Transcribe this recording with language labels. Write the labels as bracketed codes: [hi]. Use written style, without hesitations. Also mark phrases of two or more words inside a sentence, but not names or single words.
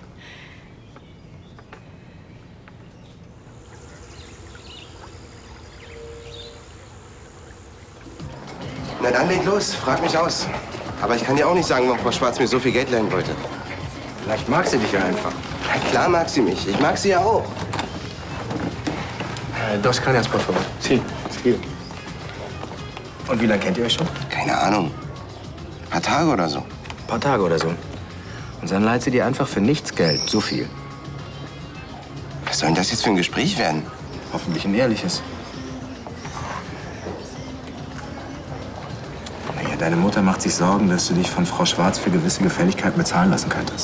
[de] Na dann leg los, frag mich aus. Aber ich kann dir auch nicht sagen, warum Frau Schwarz mir so viel Geld leihen wollte. Vielleicht mag sie dich ja einfach. Na klar mag sie mich. Ich mag sie ja auch. [es] Dos cañas, por favor. Sí, sí. [de] Und wie lange kennt ihr euch schon? Keine Ahnung. Ein paar Tage oder so. Ein paar Tage oder so. Und dann leiht sie dir einfach für nichts Geld. So viel. Was soll denn das jetzt für ein Gespräch werden? Hoffentlich ein ehrliches. Naja, deine Mutter macht sich Sorgen, dass du dich von Frau Schwarz für gewisse Gefälligkeiten bezahlen lassen könntest.